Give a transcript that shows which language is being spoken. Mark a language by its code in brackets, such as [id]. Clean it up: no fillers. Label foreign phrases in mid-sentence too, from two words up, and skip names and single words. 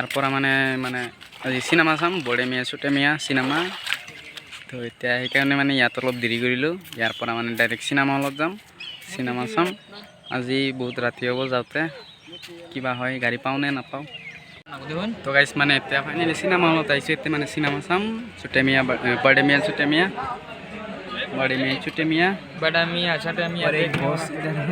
[as] পৰা মানে আজি চিনেমা চাম বড়ে মিয়া চুটে মিয়া চিনেমা তো এতিয়া সেইকাৰণে মানে ইয়াত অলপ দেৰি কৰিলোঁ ইয়াৰ পৰা মানে ডাইৰেক্ট চিনেমা হলত যাম চিনেমা চাম আজি বহুত ৰাতি হ'ব যাওঁতে কিবা হয় গাড়ী পাওঁ নে নাপাওঁ তো গাইছ মানে এতিয়া ফাইনেলি চিনেমা হলত আহিছোঁ এতিয়া মানে চিনেমা চাম চুটে মিয়া বড়ে মিয়া চুটে মিয়া बड़े मियाँ छोटे मियाँ [hi] बड़ा मियाँ छोटा मियाँ बॉस इधर है